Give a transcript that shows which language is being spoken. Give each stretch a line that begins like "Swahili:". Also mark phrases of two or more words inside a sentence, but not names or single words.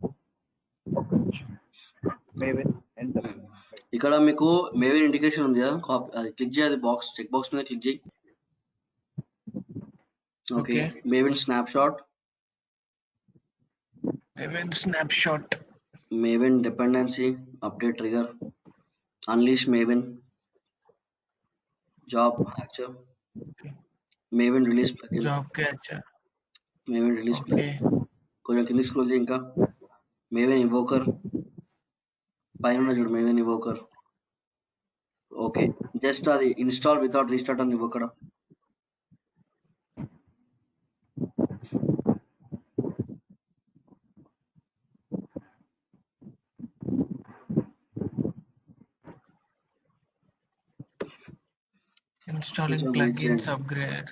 English: maybe enter.
Telugu: ఇక్కడ మీకు మేబీ ఇండికేషన్ ఉంది కదా, అది క్లిక్ చేయి, అది
English: box check box
Telugu: మీద క్లిక్ చేయి.
English: okay, maybe snapshot, స్నాప్షాట్, Maven dependency update trigger, unleash Maven, job hatcher, Maven release plugin, job catcher. Maven release plugin.
Telugu: కొంచెం కింది స్క్రోల్ చేయి. ఇంకా Maven invoker పైన ఉన్న చూడు, Maven invoker.
English: okay, just
Telugu: అది
English: install without restart
Telugu: అని ఇవ్వక్కడ.
English: installing plugins upgrades.